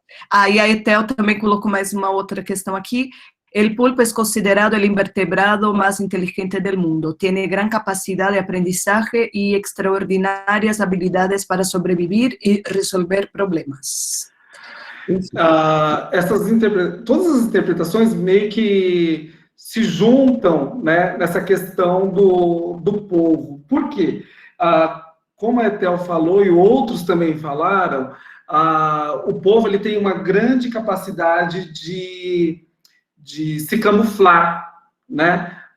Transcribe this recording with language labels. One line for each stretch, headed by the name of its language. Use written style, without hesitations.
Portuguese: Aí a Etel também colocou mais uma outra questão aqui.
Spanish: El pulpo es considerado el invertebrado más inteligente del mundo. Tiene gran capacidad de aprendizaje y extraordinarias habilidades para sobrevivir y resolver problemas.
Portuguese: Todas as interpretações meio que se juntam, né, nessa questão do povo. Por quê? Como a Etel falou e outros também falaram, o povo ele tem uma grande capacidade de se camuflar, né?